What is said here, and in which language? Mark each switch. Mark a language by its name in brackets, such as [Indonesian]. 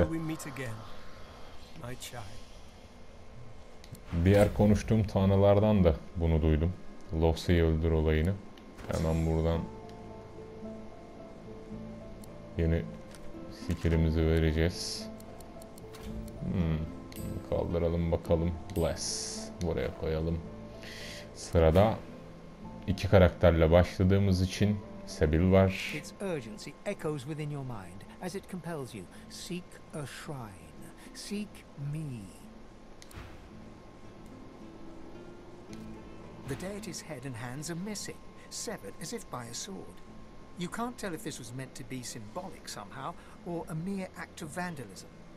[English] Until we meet again, my child. [Turkish] Diğer konuştuğum tanrılardan da bunu duydum. Losa'yı öldür olayını. Hemen buradan yeni skillimizi vereceğiz. Kaldıralım bakalım. Bless. Buraya koyalım. Sırada iki karakterle başladığımız için Sebil var. [English] Its urgency echoes within your mind as it compels you. Seek a shrine. Seek me. The deity's head and hands are missing, severed as if by a sword. You can't tell if this was meant to be symbolic somehow, or a mere act of vandalism.